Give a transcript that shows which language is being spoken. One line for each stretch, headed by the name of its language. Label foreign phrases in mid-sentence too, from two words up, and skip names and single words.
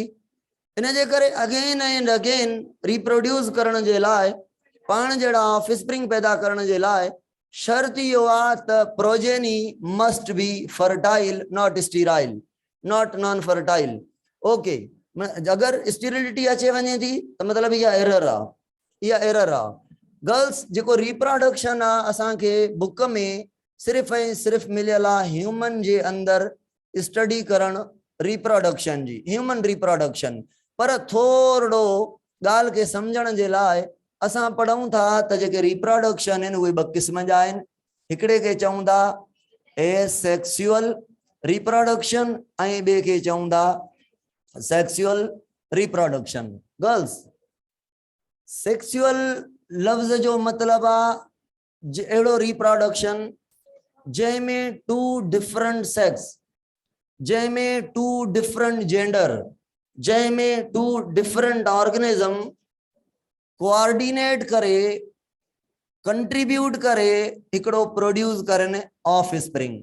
Sindhi: इन जे करे
English: again and again reproduce
Sindhi: करण जे लाइ पान जेड़ा ऑफ स्प्रिंग पैदा करण जे लाइ शर्त यो आ त
English: progeny must be fertile, not sterile, not non fertile.
Sindhi: ओके, अगर स्टीरिलिटी अचे वने थी त मतलब या एरर आ, या एरर आ। गर्ल्स जेको रिप्रोडक्शन आ असां के बुक में सिर्फ ऐं सिर्फ मिलियल आ ह्यूमन जे अंदर स्टडी करण रिप्रोडक्शन जी,
English: human reproduction.
Sindhi: पर थोड़ो गाल के समझण जे लाइ असां पढ़ूं था त जेके रिप्रोडक्शन आहिनि उहे ॿ क़िस्म जा आहिनि। हिकिड़े के चऊं था
English: asexual reproduction
Sindhi: ऐं ॿिए खे चऊं था
English: sexual reproduction.
Sindhi: गर्ल्स सेक्सुअल लफ्ज जो मतलब आ एड़ो रिप्रोडक्शन जैमें
English: two different sex,
Sindhi: जैमें
English: two different gender,
Sindhi: जैमें
English: two different organism coordinate
Sindhi: करे कंट्रीब्यूट करे हिकड़ो प्रोड्यूस करन ऑफ स्प्रिंग।